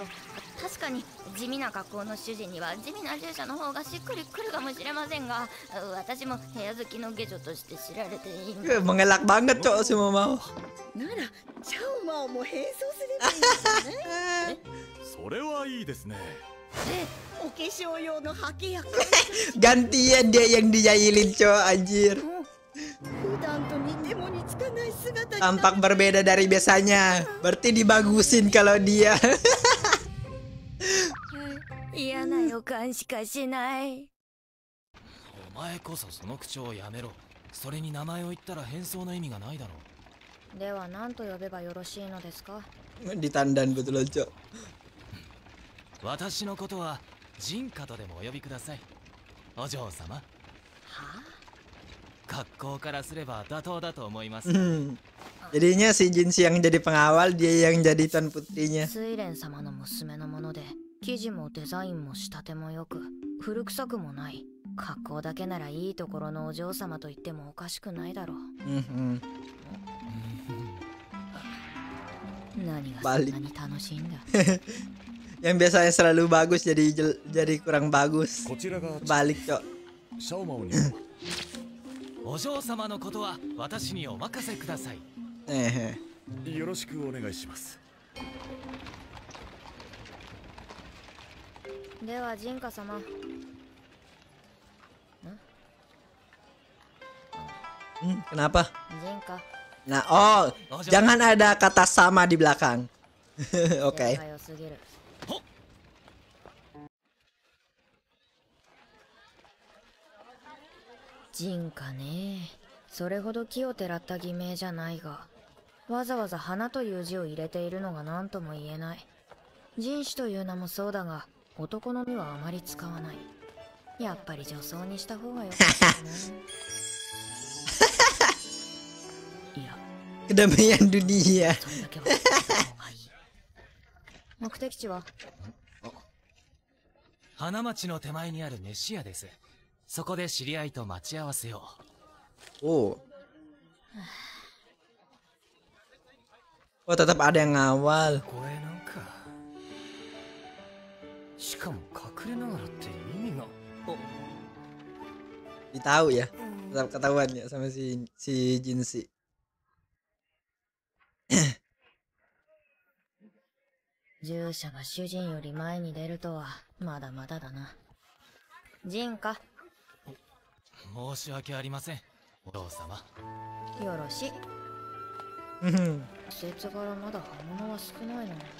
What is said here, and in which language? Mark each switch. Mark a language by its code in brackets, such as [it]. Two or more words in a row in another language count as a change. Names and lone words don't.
[ja] 確かに地味な格好の主人には地味な従者の方がしっくりくるかもしれませんが、私も部屋好きの下女として知られている。 [id] Mengelak banget, Cok, si Momao. [ja] なら、シャオマオも変装すればいいんですね。それはいいですね。お化粧用のハケや [id] Gantian dia yang dijailin, Cok, anjir. [ja] 普段と似ても似つかない姿に [id] Tampak berbeda dari biasanya. Berarti dibagusin kalau dia. [ja] 嫌な予感しかしない。お前こそその口をやめろ。それに名前を言ったら変装の意味がないだろう。では何と呼べばよろしいのですか。 [id] Ditandan betul aja. [ja] 私のことはジンカとでもお呼びください。お嬢様。はあ、格好からすれば妥当だと思います。 [id] Jadinya si Jinshi yang jadi pengawal, dia yang jadi tuan putrinya. [ja] 睡蓮様の娘のもので、生地もデザインも仕立てもよく、古臭くもない。格好だけならいいところのお嬢様と言ってもおかしくないだろう。何がそんなに楽しいんだ。 [id] Yang biasanya selalu bagus jadi kurang bagus. Balik, Cok. [ja] お嬢様のことは私にお任せください。よろしくお願いします。ではジンカ様。 [id] Kenapa? Jinka. Nah, oh, jangan ada kata sama di belakang. Oke. [ja] Jinka ね。それほど気をてらった偽名じゃないが、わざわざ花という字を入れているのが何とも言えない。人種という名もそうだが、男の身はあまり使わない。やっぱり女装にした方がよかったね。 [id] Kedamaian dunia. [ja] 目的地は花町の手前にある飯屋です。そこで知り合いと待ち合わせよう。 [id] Oh, tetap ada yang ngawal. [ja] これなんかしかも隠れながらって意味が。 [id] Ditahu ya, tetap ketahuan ya sama si Jinshi. [ja] 従者が主人より前に出るとはまだまだだな。ジンカ。申し訳ありません、お父様。よろしい。季節柄まだ刃物は少ないな。